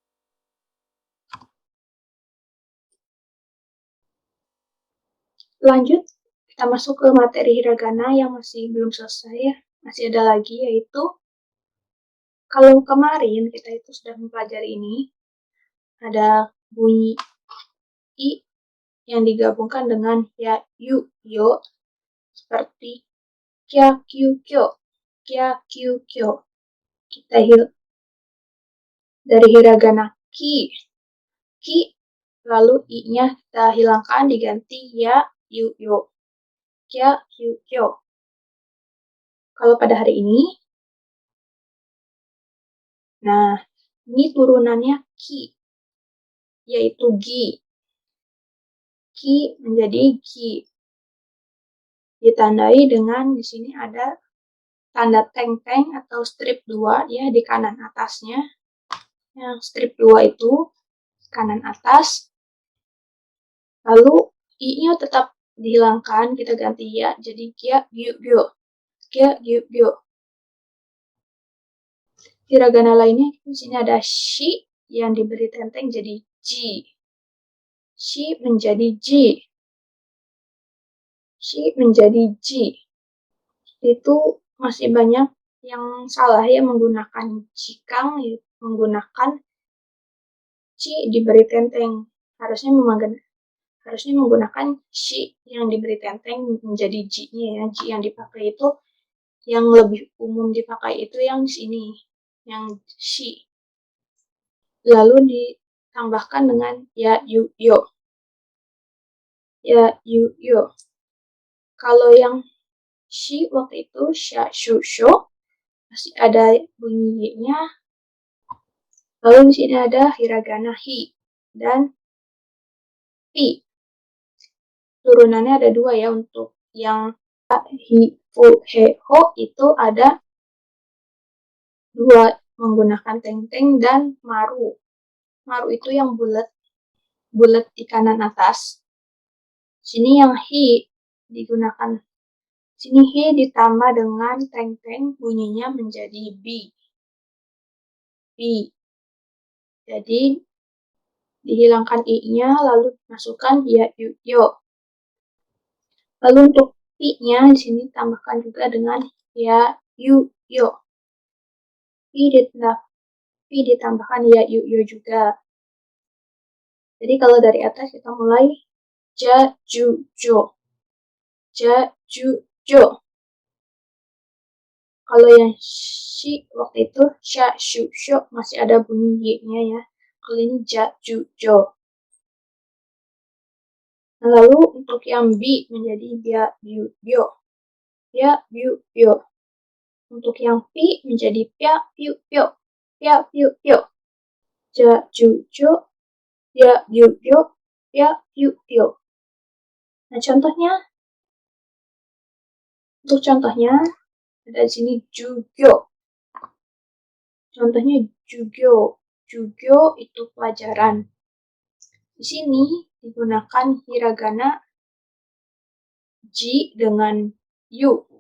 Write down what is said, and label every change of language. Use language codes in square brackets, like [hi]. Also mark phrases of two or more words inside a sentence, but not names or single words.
[id] Lanjut, kita masuk ke materi hiragana yang masih belum selesai ya. Masih ada lagi yaitu kalau kemarin kita itu sudah mempelajari ini, ada bunyi I yang digabungkan dengan ya, yu, yo, seperti kya, kyu, kyo, kya, kyu, kyo. Kita dari hiragana ki, lalu I-nya kita hilangkan diganti ya, yu, yo, kya, kyu, kyo. Kalau pada hari ini, nah, ini turunannya ki, yaitu gi. Ki menjadi gi. Ditandai dengan di sini ada tanda teng-teng atau strip 2 ya di kanan atasnya. Yang strip 2 itu kanan atas. Lalu I-nya tetap dihilangkan, kita ganti ya jadi kya, gyu, gyo. Kya, gyu, gyo. hiragana lainnya di sini ada shi yang diberi tenteng jadi ji. Shi menjadi ji. Shi menjadi ji. Itu masih banyak yang salah ya menggunakan jikang, menggunakan ci diberi tenteng. Harusnya menggunakan shi yang diberi tenteng menjadi ji-nya ya. Ji yang dipakai itu yang lebih umum dipakai itu yang sini, yang shi. Lalu ditambahkan dengan ya yu yo. Ya yu yo. Kalau yang shi waktu itu sha shu sho masih ada bunyi y-nya. Lalu di sini ada hiragana hi dan pi. Turunannya ada dua ya, untuk yang hi fu he ho itu ada dua menggunakan teng-teng dan maru. Maru itu yang bulat di kanan atas. Sini yang hi digunakan. Sini hi ditambah dengan teng-teng, bunyinya menjadi bi. Bi. Jadi dihilangkan i-nya lalu masukkan ya yu yo. Lalu untuk pi-nya di sini tambahkan juga dengan ya yu yo. Pi ditambahkan ya yu yo juga. Jadi kalau dari atas kita mulai ja ju jo. Ja ju jo. Kalau yang shi waktu itu sha shu sho masih ada bunyi y-nya ya. Kalau ini ja ju jo. Lalu untuk yang bi menjadi ya yu yo. Ya yu yo. Untuk yang pi menjadi pya yu yo. Pya yu yo. Ja ju jo. Ya yu yo. Pya yu yo. Nah untuk contohnya ada di sini jugyo. Contohnya jugyo. Jugyo itu pelajaran. Di sini digunakan hiragana ji dengan yu.